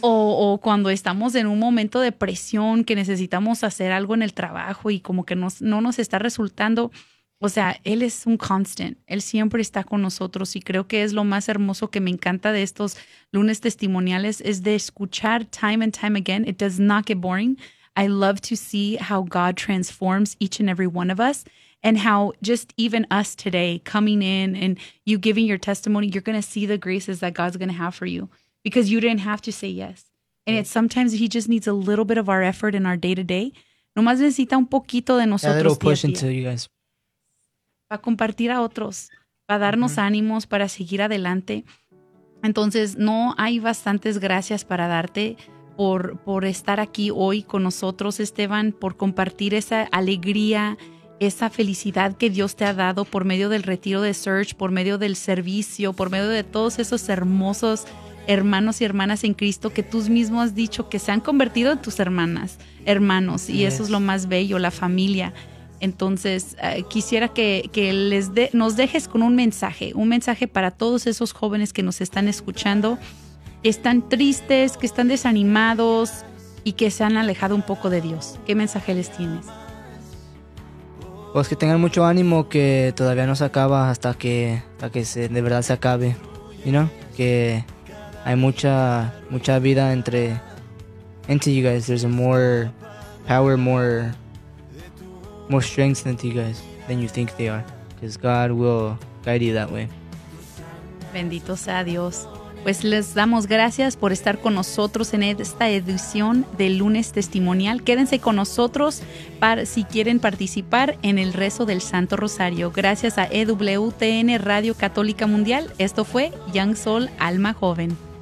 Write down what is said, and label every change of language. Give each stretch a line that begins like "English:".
Spanish: O cuando estamos en un momento de presión que necesitamos hacer algo en el trabajo y como que no nos está resultando. O sea, Él es un constant, Él siempre está con nosotros y creo que es lo más hermoso que me encanta de estos lunes testimoniales, es de escuchar
English: time and time again. It does not get boring. I love to see how God transforms each and every one of us and how just even us today coming in and you giving your testimony, you're going to see the graces that God's going to have for you because you didn't have to say yes. And it's sometimes He just needs a little bit of our effort in our day to day.
Spanish: Nomás necesita un poquito de
English: A
Spanish: nosotros
English: little
Spanish: día a
English: push
Spanish: día.
English: into you guys.
Spanish: Para compartir a otros, para darnos ánimos, para seguir adelante. Entonces, no hay bastantes gracias para darte por estar aquí hoy con nosotros, Esteban, por compartir esa alegría, esa felicidad que Dios te ha dado por medio del retiro de Search, por medio del servicio, por medio de todos esos hermosos hermanos y hermanas en Cristo que tú mismo has dicho que se han convertido en tus hermanas, hermanos, y eso es lo más bello, la familia. Entonces, quisiera que nos dejes con un mensaje para todos esos jóvenes que nos están escuchando, que están tristes, que están desanimados y que se han alejado un poco de Dios. ¿Qué mensaje les tienes? Pues que tengan mucho ánimo, que todavía no se acaba hasta que se de verdad se acabe,
English: you know?
Spanish: Que hay mucha mucha vida entre
English: you guys. There's a more power, more strength than you guys than you think they are, because God will guide you that way.
Spanish: Bendito sea Dios. Pues les damos gracias por estar con nosotros en esta edición del Lunes Testimonial. Quédense con nosotros para si quieren participar en el rezo del Santo Rosario. Gracias a EWTN Radio Católica Mundial. Esto fue Young Soul, Alma Joven.